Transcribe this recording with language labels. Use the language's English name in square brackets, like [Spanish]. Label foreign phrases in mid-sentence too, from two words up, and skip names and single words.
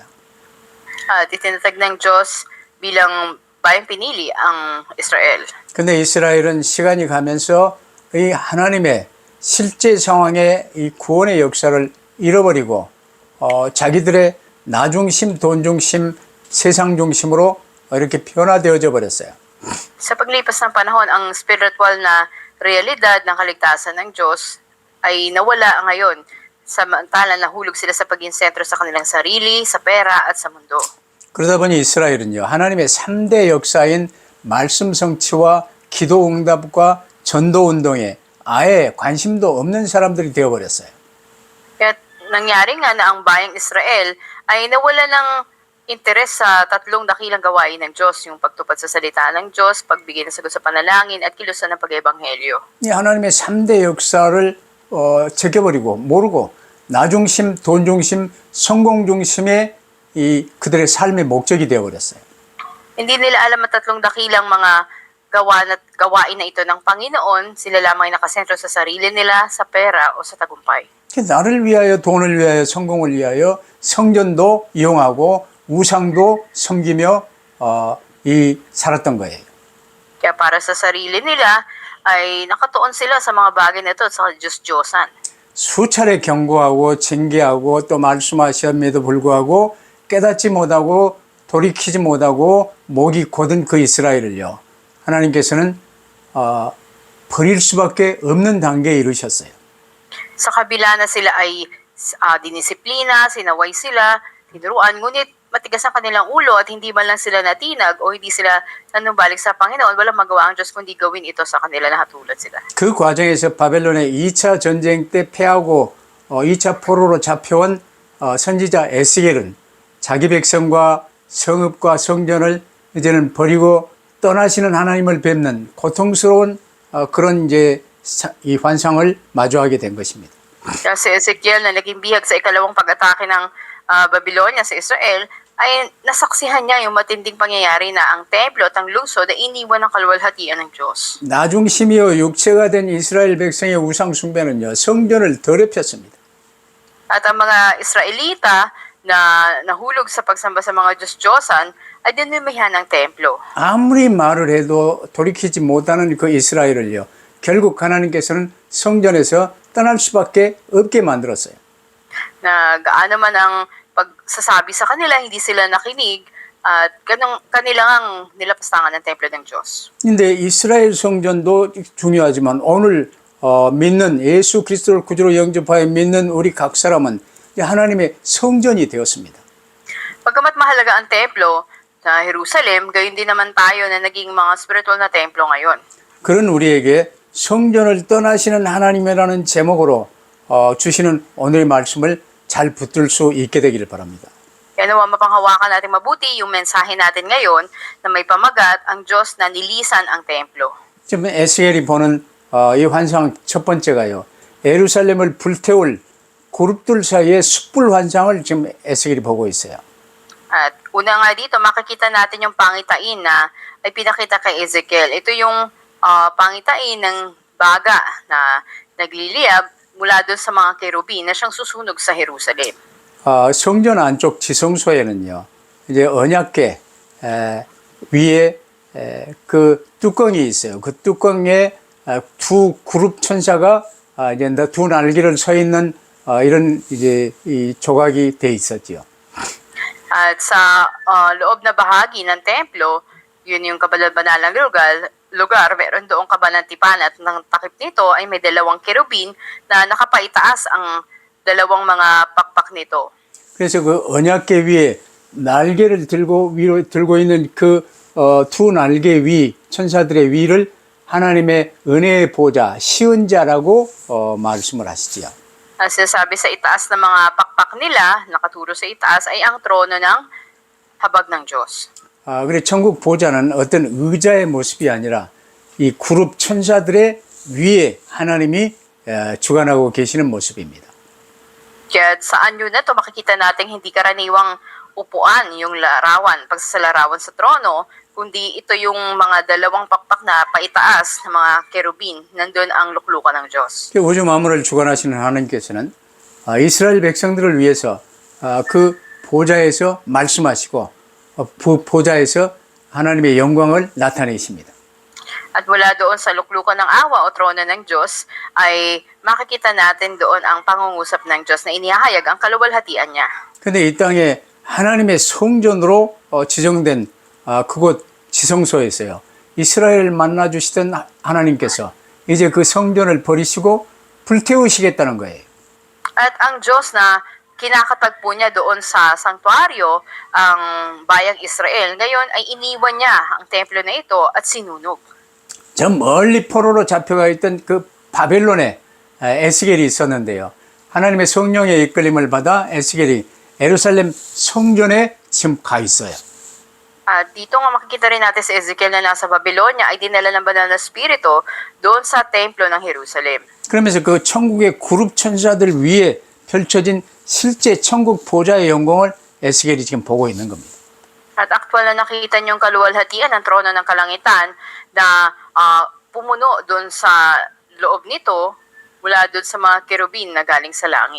[Filipino] At itinatag ng Diyos bilang bayang pinili ang Israel. [Korean] 근데 이스라엘은 시간이 가면서 이 하나님의 실제 상황의 이 구원의 역사를 잃어버리고 자기들의 나 중심, 돈 중심, 세상 중심으로 이렇게 변화되어져 버렸어요. [Filipino] Sa paglipas ng panahon, ang spiritual na realidad ng kaligtasan ng Diyos ay nawala ngayon. Samantalang nahulog sila sa paging sentro sa kanilang sarili, sa pera at sa mundo. [Korean] 그러다 보니 이스라엘은요, 하나님의 3대 역사인 말씀 성취와 기도 응답과 전도 운동에 아예 관심도 없는 사람들이 되어버렸어요. [Filipino] Kaya nangyari nga na ang bayang Israel ay nawala ng interes sa tatlong dakilang gawain ng Diyos, yung pagtupad sa salita ng Diyos, pagbigay ng sagot sa panalangin, at kilusan ng pag-ebanghelyo. [Korean] 이 하나님의 3대 역사를 제껴버리고 모르고 나 중심, 돈 중심, 성공 중심의 이 그들의 삶의 목적이 되어버렸어요. [Filipino] Hindi nila alam ang tatlong dakilang mga gawain na ito ng Panginoon, sila lamang ay nakasentro sa sarili nila, sa pera o sa tagumpay. [Korean] 나를 위하여, 돈을 위하여, 성공을 위하여 성전도 이용하고 우상도 섬기며 살았던 거예요. [Filipino] Kaya para sa sarili nila, ay nakatuon sila sa mga bagay na ito sa Diyos-Diyosan. [Korean] 수차례 경고하고 징계하고 또 말씀하셨음에도 불구하고 깨닫지 못하고 돌이키지 못하고 목이 곧은 그 이스라엘을요, 하나님께서는 버릴 수밖에 없는 단계에 이르셨어요. [Filipino] Sa kabila na sila ay dinisiplina, sinaway sila, tinuruan, ngunit matigas ang kanilang ulo at hindi man lang sila natinag o hindi sila nanumbalik sa Panginoon, walang magawa ang Diyos kundi gawin ito sa kanila na hatulad sila. [Korean] 그 과정에서 바벨론의 2차 전쟁 때 패하고 2차 포로로 잡혀온 선지자 에스겔은 자기 백성과 성읍과 성전을 이제는 버리고 떠나시는 하나님을 뵙는 고통스러운 그런 이제 이 환상을 마주하게 된 것입니다. [Filipino] Kaya si Ezekiel na naging bihag sa ikalawang pag-atake ng Babylonia sa Israel, ay nasaksihan niya yung matinding pangyayari na ang templo at ang lungsod ay iniwan ng kaluwalhatian ng Diyos. [Korean] 나 중심이요 육체가 된 이스라엘 백성의 우상 숭배는요 성전을 더럽혔습니다. [Filipino] At ang mga Israelita na nahulog sa pagsamba sa mga Diyos-Diyosan ay dinumihan ng templo. [Korean] 아무리 말을 해도 돌이키지 못하는 그 이스라엘을요 결국 하나님께서는 성전에서 떠날 수밖에 없게 만들었어요. [Filipino] Na gaano man ang pagsasabi sa kanila, hindi sila nakinig at kanilang nilapastangan ng templo ng Diyos. [Korean] 근데 이스라엘 성전도 중요하지만 오늘 믿는 예수 그리스도를 구주로 영접하여 믿는 우리 각 사람은 하나님의 성전이 되었습니다. [Filipino] Pagkamat mahalaga ang templo sa Jerusalem, gayon din naman tayo na naging mga spiritual na templo ngayon. [Korean] 그런 우리에게 성전을 떠나시는 하나님이라는 제목으로 주시는 오늘의 말씀을 잘 붙들 수 있게 되기를 바랍니다. [Filipino] Kaya nawa mapanghawakan natin mabuti yung mensahe natin ngayon na may pamagat ang Diyos na nilisan ang templo. [Korean] 지금 에스겔이 보는 이 환상 첫 번째가요. 예루살렘을 불태울 그룹들 사이의 숯불 환상을 지금 에스겔이 보고 있어요. [Filipino] At una nga dito, makikita natin yung pangitain na ay pinakita kay Ezekiel. Ito yung pangitain ng baga na nagliliyab mula doon sa mga kerubin na siyang susunog sa Jerusalem. [Korean] 성전 안쪽 지성소에는요, 이제 언약궤 위에 그 뚜껑이 있어요. 그 뚜껑에 두 그룹 천사가 이제 두 날개를 서 있는 이런 이제 이 조각이 돼 있었지요. [Filipino] At sa loob na bahagi ng templo, yun yung kabanal-banalang lugar, meron doong kabanal tipan at ng takip nito ay may dalawang kerubin na nakapaitaas ang dalawang mga pakpak nito. [Korean] 그래서 그 언약궤 위에 날개를 위로 들고 있는 그 두 날개 위 천사들의 위를 하나님의 은혜의 보좌 시은자라고 말씀을 하시지요. [Filipino] Ang sinasabi sa itaas ng mga pakpak nila, nakaturo sa itaas, ay ang trono ng habag ng Diyos. [Korean] 그래 천국 보좌는 어떤 의자의 모습이 아니라 이 그룹 천사들의 위에 하나님이 주관하고 계시는 모습입니다. [Filipino] Kaya sa anyo na ito, makikita natin hindi karaniwang upuan yung larawan, pagsasalarawan sa trono, kundi ito yung mga dalawang pakpak na paitaas ng mga kerubin. Nandun ang luklukan ng Diyos. [Korean] 우주 만물을 주관하시는 하나님께서는 이스라엘 백성들을 위해서 그 보좌에서 말씀하시고 보좌에서 하나님의 영광을 나타내십니다. [Filipino] At mula doon sa luklukan ng awa o trono ng Diyos, ay makikita natin doon ang pangungusap ng Diyos na inihahayag ang kaluwalhatian niya. [Korean] 그런데 이 땅에 하나님의 성전으로 지정된 그곳 지성소에서요. 이스라엘을 만나주시던 하나님께서 이제 그 성전을 버리시고 불태우시겠다는 거예요. [Filipino] At ang Diyos na kinakatagpo niya doon sa sanktuaryo ang bayang Israel, ngayon ay iniwan niya ang templo na ito at sinunog. [Korean] 저 멀리 포로로 잡혀가 있던 그 바벨론에 에스겔이 있었는데요. 하나님의 성령의 이끌림을 받아 에스겔이 예루살렘 성전에 지금 가 있어요. [Filipino] At dito nga makikita rin natin si Ezekiel na nasa Babylonia ay dinala ng banal na spirito doon sa templo ng Jerusalem. [Korean] 그러면서 그 천국의 그룹 천사들 위에 펼쳐진 실제 천국 보좌의 영광을 에스겔이 지금 보고 있는 겁니다. [Filipino] At aktwal na nakita niyong kaluwalhatian ng trono ng kalangitan na pumuno doon sa loob nito mula doon sa mga kerubin na galing sa langit.